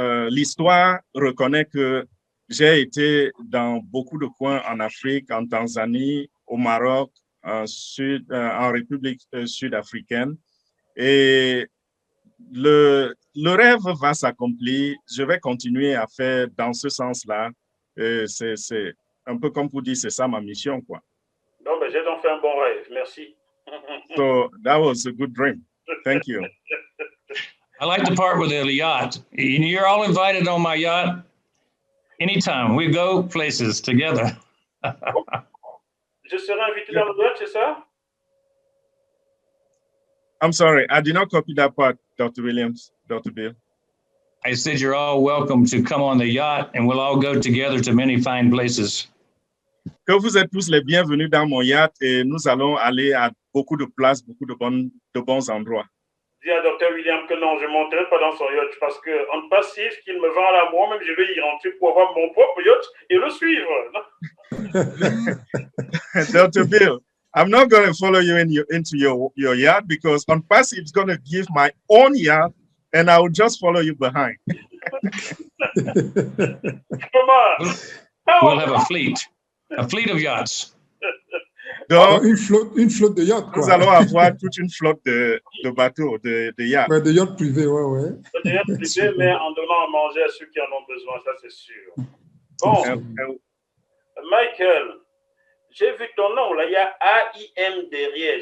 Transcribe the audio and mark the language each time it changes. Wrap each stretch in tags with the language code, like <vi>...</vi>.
<fr>L'histoire reconnaît que j'ai été dans beaucoup de coins en Afrique, en Tanzanie, au Maroc, en République sud-africaine. Et le rêve va s'accomplir. Je vais continuer à faire dans ce sens-là. C'est un peu comme pour dire, c'est ça ma mission, quoi. Non, mais j'ai donc fait un bon rêve. Merci.</fr> <en>So that was a good dream. Thank you. I like the part with the yacht. You're all invited on my yacht anytime. We go places together.</en> <fr>Je serai invité dans le yacht, c'est ça?</fr> <en>I'm sorry, I did not copy that part, Dr. Williams, Dr. Bill. I said, you're all welcome to come on the yacht and we'll all go together to many fine places.</en> <fr>Que vous êtes tous les bienvenus dans mon yacht et nous allons aller à beaucoup de places, beaucoup de bons endroits. Dis à Dr. William que non, je ne monterai pas dans son yacht parce qu'en passif qu'il me vend à moi, même je vais y rentrer pour avoir mon propre yacht et le suivre.</fr> <en>Dr. Bill, I'm not going to follow you into your yacht because on passive is going to give my own yacht and I will just follow you behind. Come on. We'll have a fleet of yachts.</en> <fr>Donc, une flotte de yachts, quoi. Nous allons avoir toute une flotte de bateaux, de yachts. Ouais, de yachts privés, ouais. De yachts privés, mais en donnant à manger à ceux qui en ont besoin, ça c'est sûr. Bon, Michael, j'ai vu ton nom, là, il y a AIM derrière.</fr>